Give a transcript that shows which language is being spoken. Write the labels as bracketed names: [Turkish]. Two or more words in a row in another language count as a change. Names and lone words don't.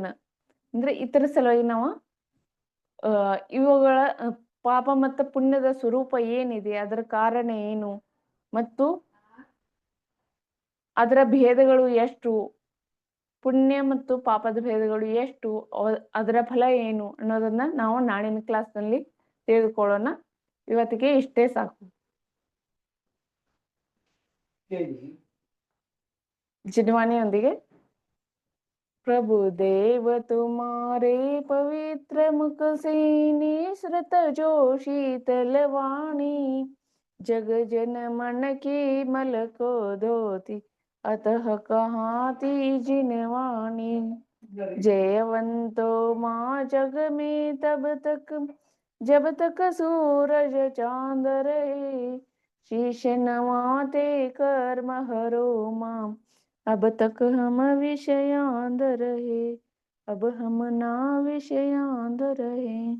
[Kannada] ಅಂದ್ರೆ ಇತರ ಸಲುವಾಗಿ ನಾವು ಇವುಗಳ ಪಾಪ ಮತ್ತು ಪುಣ್ಯದ ಸ್ವರೂಪ ಏನಿದೆ, ಅದರ ಕಾರಣ ಏನು ಮತ್ತು ಅದರ ಭೇದಗಳು ಎಷ್ಟು, ಪುಣ್ಯ ಮತ್ತು ಪಾಪದ ಭೇದಗಳು ಎಷ್ಟು, ಅದರ ಫಲ ಏನು ಅನ್ನೋದನ್ನ ನಾವು ನಾಳಿನ ಕ್ಲಾಸ್ನಲ್ಲಿ ತಿಳಿದುಕೊಳ್ಳೋಣ. ಇವತ್ತಿಗೆ ಇಷ್ಟೇ ಸಾಕು. [Hindi] ಜಿನವಾಣಿಯೊಂದಿಗೆ प्रभु देव तुम्हारे पवित्र मुख से निसृत जो शीतल वाणी, जग जन मन की मल को धोती, अतः कहाती जिनवाणी। जयवंतो माँ जग में तब तक जब तक सूरज चांद रहे, शीश नवाते कर्म हरो माँ, अब तक हम विषयांध रहे, अब हम ना विषयांध रहे.